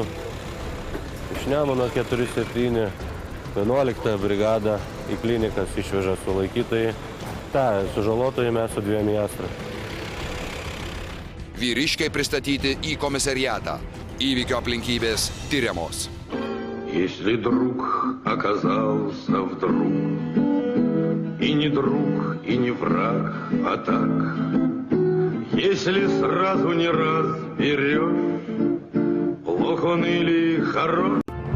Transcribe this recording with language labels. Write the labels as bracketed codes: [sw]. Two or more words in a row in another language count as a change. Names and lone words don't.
[lt] Iš Nemuno 47, 11 brigadą į klinikas išveža sulaikytojai. Ta, sužalotojai mes su 2 Astra. Vyriškiai pristatyti į komisariatą. Įvykio aplinkybės tyriamos. [ru] Если друг оказался вдруг, и не друг, и не враг, а так, если сразу не разберешь, плох он или хорош.